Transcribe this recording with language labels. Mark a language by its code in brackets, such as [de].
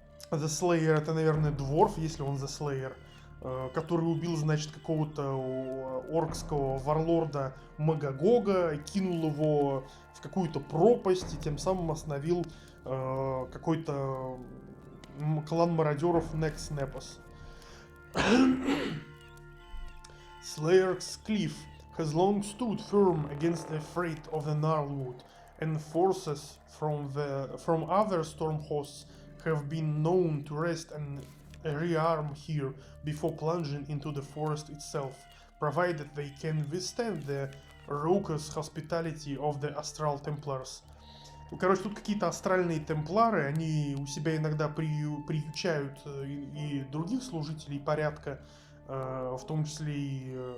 [ru] The Slayer — это, наверное, дворф, если он The Slayer, который убил, значит, какого-то оркского варлорда Магагога, кинул его в какую-то пропасть и тем самым остановил какой-то клан мародеров Nextnepas. [en] Slayer's Cliff has long stood firm against the freight of the Gnarlwood, and forces from other storm hosts have been known to rest and rearm here before plunging into the forest itself, provided they can withstand the raucous hospitality of the Astral Templars. [ru] Ну, короче, тут какие-то астральные темплары, они у себя иногда приючают и других служителей порядка, в том числе и